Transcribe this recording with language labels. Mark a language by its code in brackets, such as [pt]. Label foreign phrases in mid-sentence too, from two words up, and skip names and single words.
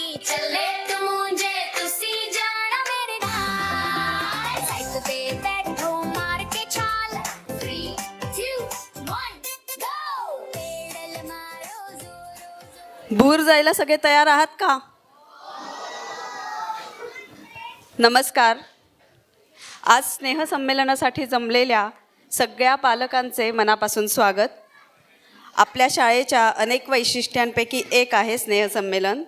[pa] ਚੱਲੇ ਤੂੰ ਮੁੰਝੇ ਤੁਸੀਂ ਜਾਣਾ ਮੇਰੇ ਨਾਲ ਸਾਈਕਲ ਤੇ ਬੈਠੋ ਮਾਰ ਕੇ ਛਾਲ 3 2 1 गो [hi] पेडल मारो जोर [mr] बूर जायला सगळे तयार आहात का? नमस्कार. आज स्नेहसंमेलनासाठी जमलेल्या सगळ्या पालकांचे मनापासून स्वागत. आपल्या शाळेच्या अनेक वैशिष्ट्यांपैकी एक आहे स्नेहसंमेलन.